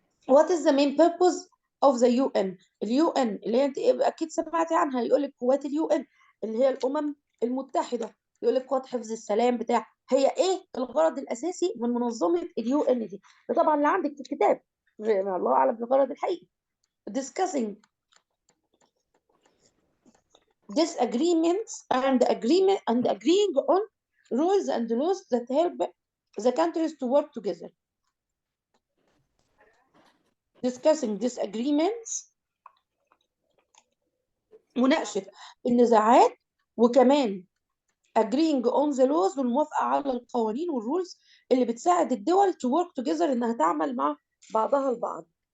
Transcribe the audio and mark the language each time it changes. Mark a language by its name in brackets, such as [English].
[English] What is the main purpose of the UN؟ [Arabic] اليو ان اللي هي انت اكيد سمعتي عنها، يقول لك قوات اليو ان اللي هي الامم المتحده، يقول لك قوات حفظ السلام بتاع. هي ايه الغرض الاساسي من منظمه اليو ان دي؟ ده طبعا اللي عندك في الكتاب، الله اعلم بالغرض الحقيقي. [English] discussing disagreements and agreeing on rules and laws that help the countries to work together. discussing disagreements، [Arabic] مناقشة النزاعات، وكمان [English] agreeing on the laws، [Arabic] والموافقة على القوانين والرولز اللي بتساعد الدول [English] to work together، [Arabic] إنها تعمل مع بعضها البعض.